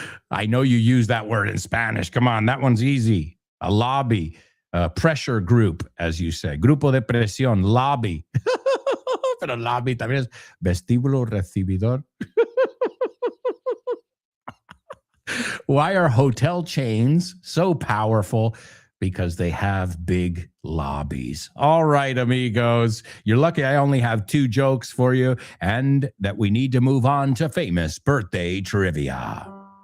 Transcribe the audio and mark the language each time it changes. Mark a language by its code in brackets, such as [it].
[en] I know you use that word in Spanish. Come on, that one's easy. A lobby, a pressure group, as you say. [es] Grupo de presión, lobby. Pero lobby también es vestíbulo recibidor. [en] Why are hotel chains so powerful? Because they have big lobbies. All right, amigos. You're lucky I only have 2 jokes for you and that we need to move on to famous birthday trivia.